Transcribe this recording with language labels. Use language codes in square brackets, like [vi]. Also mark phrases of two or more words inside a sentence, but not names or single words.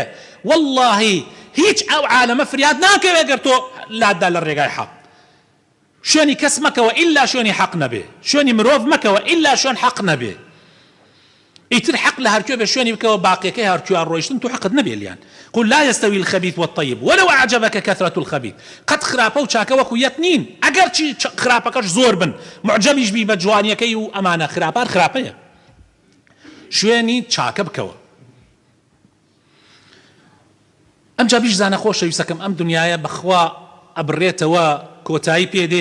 [ckb] واللهی هیچ ئەو عالەمە فریاد ناکەوێت گەر تۆ لادا لە ڕێگای حەق. شوێنی کەس مەکەوە ئیلا شوێنی حەق نەبێ، شوێنی مرۆڤ مەکەوە ئیلا شوێن حەق نەبێ. ئیتر حەق لە هەرکوێ بێ شوێنی بکەوە، باقیەکەی هەرکوێ ڕۆیشتن تو حەقت نەبێ لیان. [ar] قل لا يستوي الخبيث والطيب ولو أعجبك كثرة الخبيث. [ckb] قد خراپە و چاکە وەکو یەک نین، ئەگەر چی خراپەکەش زۆر بن، معجەبیش بی بە جوانیەکەی و ئەمانە خراپەیە. شوێنی چاکە بکەوە. ئەمجا بیش زانە خۆشەویستەکەم ئەم دنیاە بەخوا ئەبڕێتەوە کۆتایی پێدێ.